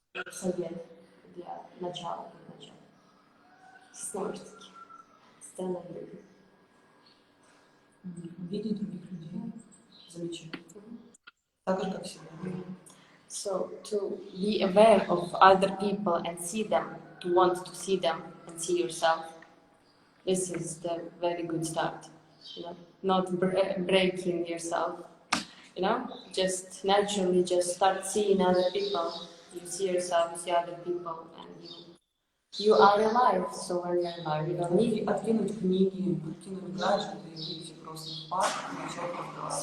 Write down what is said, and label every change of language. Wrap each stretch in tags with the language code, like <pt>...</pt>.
<ru>Совет для начала, как начало. Снова же таки, сцена люди. Видеть других людей, замечать. Так же, как себя.</ru> <en>So to be aware of other people and see them, to want to see them and see yourself. This is the very good start. Not breaking yourself. Just naturally just start seeing other people. You see yourself, you see other people, and you are alive. So when you're alive, you don't need</en> <ru>Откинуть книги, откинуть гаджеты и выйти просто в парк и начать разговаривать.</ru>